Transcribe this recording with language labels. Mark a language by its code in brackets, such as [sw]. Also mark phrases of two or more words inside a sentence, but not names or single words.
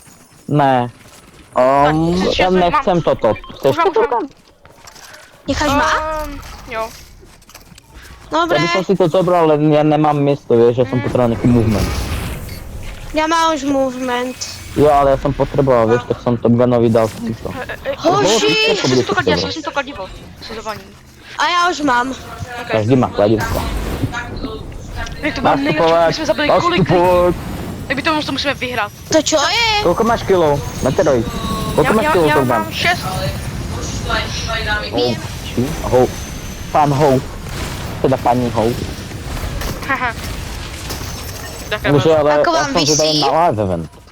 [sk] Ne. Ja nechcem toto. Chceš Už mám. toto? Necháš ma? [cs] Jo. [sk] Dobre, Ja by som si to zobral, len ja nemám miesto, vieš, ja som potreboval nejaký movement. ja mám už movement. Jo, ale ja som potreboval, vieš, tak som Top Gunovi dal týchto. [cs] Hoši! Já jsem to kladivo. Sezování. [sk] A ja už mám. Každý má kladivko. [cs] Jak to bylo nejlepší, my jsme zabili kolik lidí. Nastupovat! Tak by to musíme vyhrát. [sk] To čo je? Koľko máš kilov? Meteoroid. Koľko máš kilov, [cs] Já [sk] Top Gun? [cs] mám 6. [sk] Hou. Pán Hou. Teda pani Hou. Haha. Tak Takže ale Ako ja vám som zvedavý visí? na [en] live event.